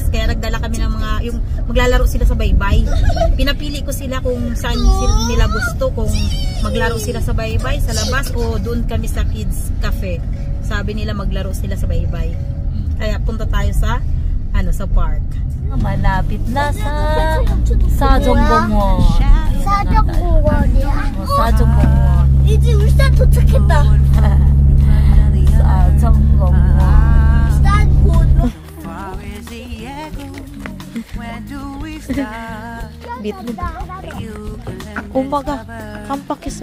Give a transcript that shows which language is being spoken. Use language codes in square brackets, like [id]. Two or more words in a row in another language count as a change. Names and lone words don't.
[tl] Kaya nagdala kami ng yung maglalaro sila sa baybay. Pinapili ko sila kung saan nila gusto, kung maglaro sila sa baybay sa labas o doon kami sa [en] kids cafe. [tl] Sabi nila maglaro sila sa baybay. Kaya punta tayo sa sa park. Malapit na sa Sajong Gongwon. Sajong Gongwon. [ko] 이제 울산 도착했다. [tl] Sajong Gongwon. [ko] 엄마가 깜빡했어.